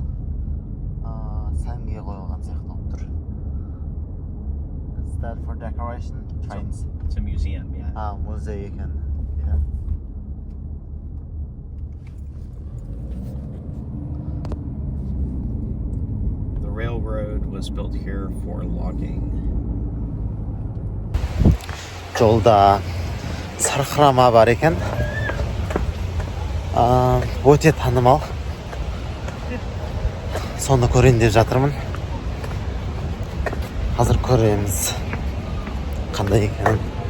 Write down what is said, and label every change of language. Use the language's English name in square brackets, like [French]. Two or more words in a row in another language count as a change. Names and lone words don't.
[Kazakh] Сәнге қойылған сияқты болып тұр. [English] Is that for decoration? Trains. It's a museum, yeah. [Kazakh] Muzey ekan. Yeah. [English] The railroad was built here for logging. [Kazakh] Жолда сарқырама бар екен. Өте танымал. Соны көрейін деп жатырмын. Қазір көреміз. Қандай екенін.